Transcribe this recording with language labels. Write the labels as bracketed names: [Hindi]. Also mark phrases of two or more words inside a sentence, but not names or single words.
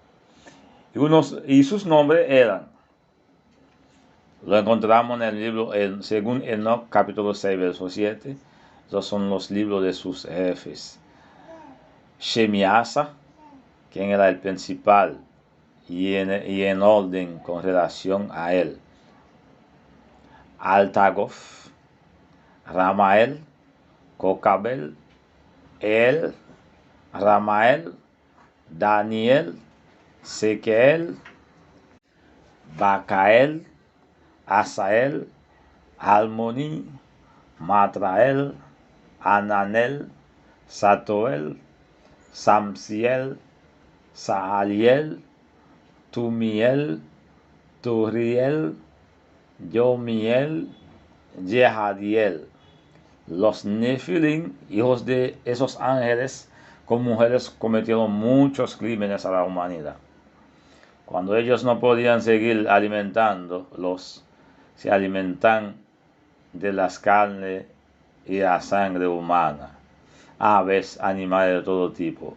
[Spanish] Y sus nombres eran, lo encontramos en el libro, según Enoc, capítulo 6, verso 7. Esos son los libros de sus jefes. Shemiasa, quien era el principal, y en orden con relación a él. Altagof, Ramael, Cocabel, El, Ramael, Daniel, Sequel, Bacael, Asael, Almoni, Matrael, Ananel, Satoel, Samsiel, Saaliel, Tumiel, Turiel, Yomiel, Jehadiel. Los Nefilim, hijos de esos ángeles con mujeres, cometieron muchos crímenes a la humanidad. Cuando ellos no podían seguir alimentándolos, se alimentan de las carnes y la sangre humana, aves, animales de todo tipo.